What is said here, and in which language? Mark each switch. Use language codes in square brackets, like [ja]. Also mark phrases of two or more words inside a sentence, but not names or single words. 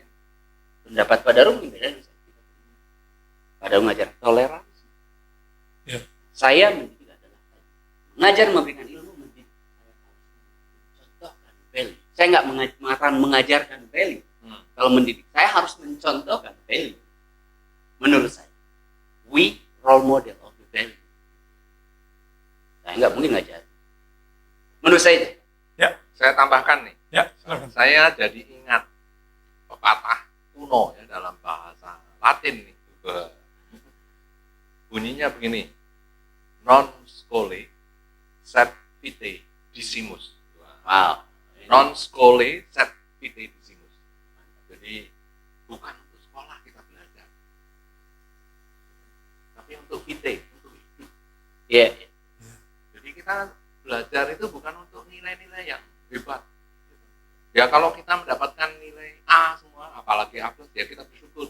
[id] Pendapat Pak Darum berbeda dengan saya. Pak Darum mengajar toleransi. Ya. Saya mendidik adalah mengajar, memberikan ilmu, mendidik. Saya harus mencontohkan value. Saya nggak mengatakan mengajarkan value. Kalau mendidik, saya harus mencontohkan value. Menurut saya, [en] we role model of the value. [id] Saya nggak mungkin ngajar. Menurut saya. Saya tambahkan nih, Ya, silakan. saya jadi ingat pepatah kuno ya dalam bahasa Latin nih. Bunyinya begini, [la] non scholae sed vitae decimus. Wow. Non scholae sed vitae decimus. [id] Jadi bukan untuk sekolah kita belajar, tapi untuk vitae, untuk hidup. Ya. Jadi kita belajar itu bukan untuk nilai-nilai yang hebat. Ya kalau kita mendapatkan nilai A semua, apalagi A+, ya kita bersyukur.